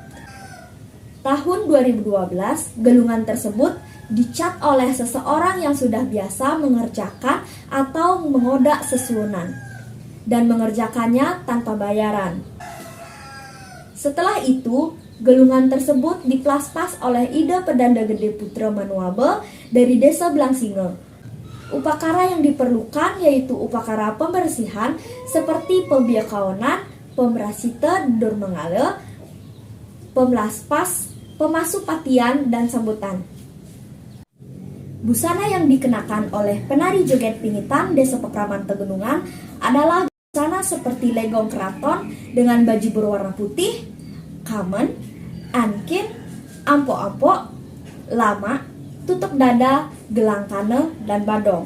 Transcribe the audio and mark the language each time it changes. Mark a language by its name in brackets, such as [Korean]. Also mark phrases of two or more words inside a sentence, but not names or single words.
[Indonesian] Tahun 2012, gelungan tersebut dicat oleh seseorang yang sudah biasa mengerjakan atau mengodak sesuunan dan mengerjakannya tanpa bayaran. Setelah itu, gelungan tersebut diplaspas oleh Ida Pedanda Gede Putra Manuabe dari Desa Blangsinge. Upakara yang diperlukan yaitu upakara pembersihan seperti pembiakaonan, pemerasita dormengale, pemlaspas, pemasupatian, dan sambutan. Busana yang dikenakan oleh penari joget pingitan Desa Pakraman Tegenungan adalah busana seperti legong keraton dengan baju berwarna putih, kamen, ankin, ampo-ampo, lama, tutup dada, gelang kane, dan badong.